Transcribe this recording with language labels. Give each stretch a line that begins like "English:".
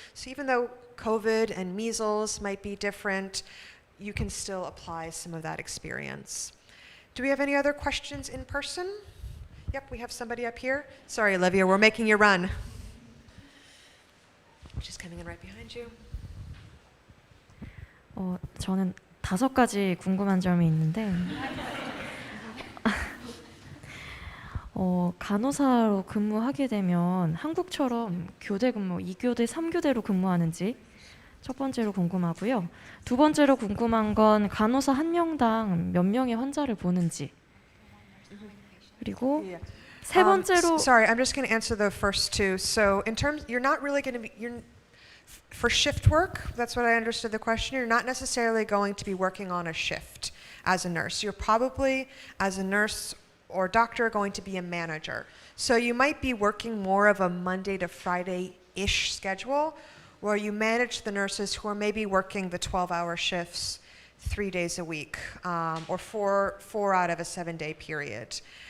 English: So even though COVID and measles might be different, you can still apply some of that experience. Do we have any other questions in person? Yep, we have somebody up here. Sorry, Olivia, we're making you run. She's coming in right behind you.
Korean: 저는 5가지 궁금한 점이 있는데 간호사로 근무하게 되면 한국처럼 교대 근무 2교대, 3교대로 근무하는지 첫 번째로 궁금하고요. 두 번째로 궁금한 건 간호사 한 명당 몇 명의 환자를 보는지 그리고 세 번째로
English: Sorry, I'm just going to answer the first two. So in terms, you're not really going to be, for shift work, that's what I understood the question, you're not necessarily going to be working on a shift as a nurse. You're probably, as a nurse or doctor, going to be a manager. So you might be working more of a Monday to Friday-ish schedule, where you manage the nurses who are maybe working the 12-hour shifts 3 days a week, or four out of a 7-day period.